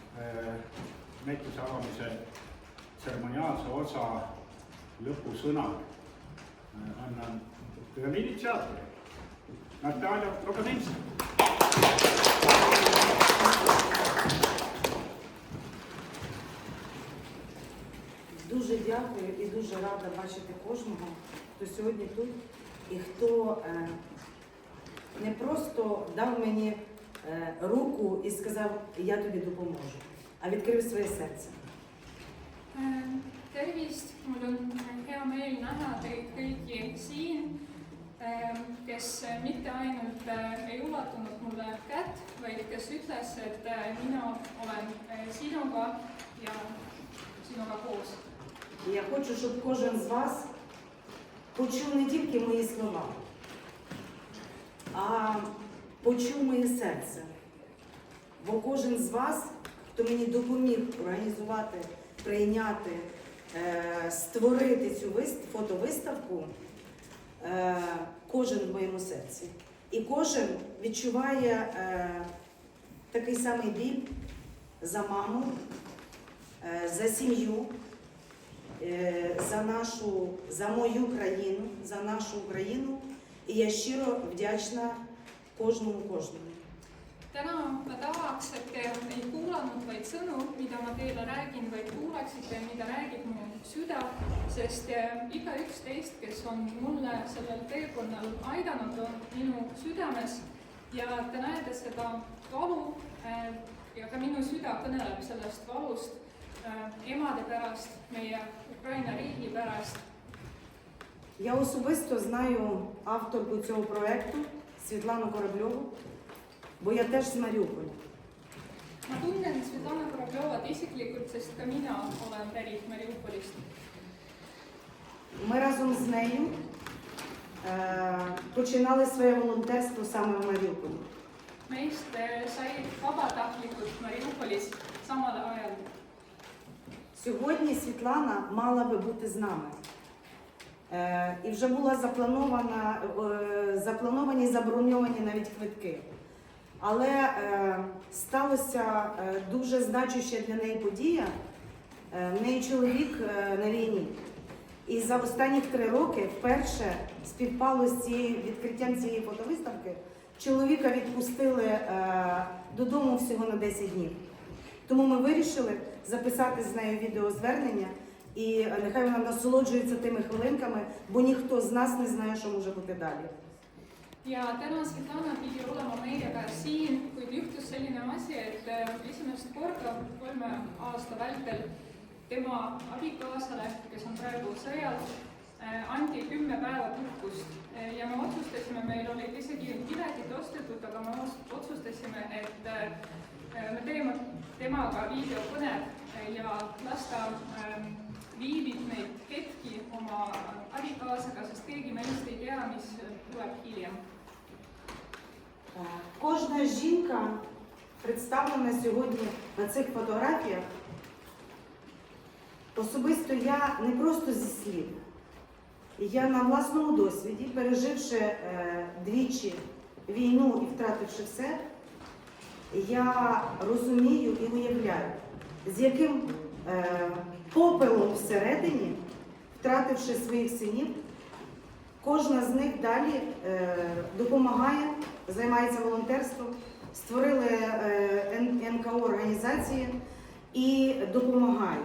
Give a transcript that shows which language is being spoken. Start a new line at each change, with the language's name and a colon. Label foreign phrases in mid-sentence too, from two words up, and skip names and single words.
Estonian: näituse avamise tseremoniaalse osa lõpusõnad annan ühele initsiaatorile, Natalja Rogozinska.
Ukrainian: Дуже дякую і дуже рада бачити кожного, хто сьогодні тут і хто не просто дав мені руку і сказав, я тобі допоможу, а відкрив своє серце.
Estonian: Tervist, mul on hea meel näha teid kõiki siin, kes mitte ainult ei ulatunud mulle kätt, vaid kes ütles, et mina olen sinuga ja sinuga koos.
Ukrainian: Я хочу, щоб кожен з вас почув не тільки мої слова, а почув моє серце. Бо кожен з вас, хто мені допоміг організувати, прийняти, створити цю фотовиставку, кожен в моєму серці. І кожен відчуває такий самий біль за маму, за сім'ю, за мою країну, за нашу Україну. І я щиро вдячна кожному.
Estonian: Täna ma tahaks, et te ei kuulanud vaid sõnu, mida ma teile räägin, vaid kuulaksite, mida räägib mu süda, sest igaüks teist, kes on mulle sellel teekonnal aidanud, on minu südames ja te näete seda valu ja ka minu süda kõneleb sellest valust emade pärast, meie Ukraina riigi pärast.
Ukrainian: Я особисто знаю авторку цього проєкту Світлану Корабльову, бо я теж з Маріуполя.
Estonian: Ma tunnen Svetlana Koroblovat isiklikult, sest ka mina olen pärit Mariupolist.
Ukrainian: Ми разом з нею починали своє волонтерство саме в Маріуполі.
Estonian: Meist sai vabatahtlikult Mariupolis samal ajal.
Ukrainian: Сьогодні Світлана мала би бути з нами. І вже була заплановані, заброньовані навіть квитки. Але сталося дуже значуща для неї подія. В неї чоловік на війні. І за останні 3 роки вперше співпало з відкриттям цієї фотовиставки. Чоловіка відпустили додому всього на 10 днів. Тому ми вирішили записати з нею відеозвернення і нехай вона насолоджується тими хвилинками, бо ніхто з нас не знає, що може бути далі.
Estonian: Ja täna Svetlana pidi olema meiega siin, kuid juhtus selline asi, et esimest korda 3 aasta vältel tema abikaasale, kes on praegu sõjal, anti 10 päeva puhkust. Ja me otsustasime, meil olid isegi piletid ostetud, aga me otsustasime, et me teeme temaga videokõne ja las ta viibib neid hetki oma abikaasaga, sest keegi meist ei tea, mis tuleb hiljem.
Ukrainian: Кожна жінка представлена сьогодні на цих фотографіях. Особисто я не просто зі слів. Я на власному досвіді, переживши двічі війну і втративши все, я розумію і уявляю, з яким попелом всередині, втративши своїх синів, кожна з них далі допомагає, займається волонтерством, створили НКО-організації і допомагають.